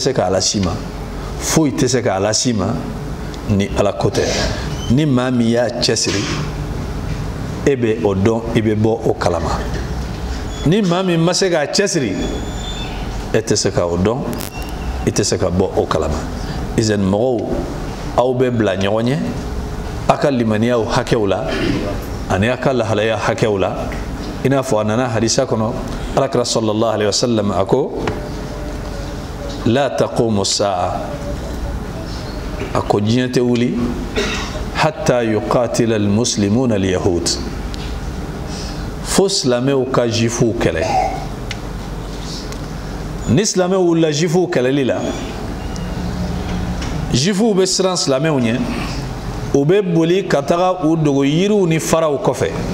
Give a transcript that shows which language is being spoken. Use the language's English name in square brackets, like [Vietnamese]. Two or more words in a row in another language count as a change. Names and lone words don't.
[Bambara] se ka ala si ma foyi tɛ se ka ala si ma ni ala ko tɛ ni maa min y'a cɛsiri e bɛ o dɔn i bɛ bɔ o kalama ni maa min ma se k'a cɛsiri e tɛ se ka o dɔn i tɛ se ka bɔ o kalama izan mɔgɔw aw bɛ bila ɲɔgɔn ɲɛ a ka limaniyaw hakɛw la ani a ka lahalaya hakɛw la i n'a fɔ a nana hadisa kɔnɔ alakira [Arabic] صلى الله عليه وسلم [Bambara] a ko [Arabic] لا تقوم الساعة [Bambara] a ko diɲɛ tɛ wuli [Arabic] حتى يقاتل المسلمون اليهود [Bambara] fo silamɛw ka jifuw kɛlɛ ni silamɛw wulila jifuw kɛlɛli la jifuw bɛ siran silamɛw ɲɛ u bɛ boli ka taga u dogo yiriw ni faraw kɔfɛ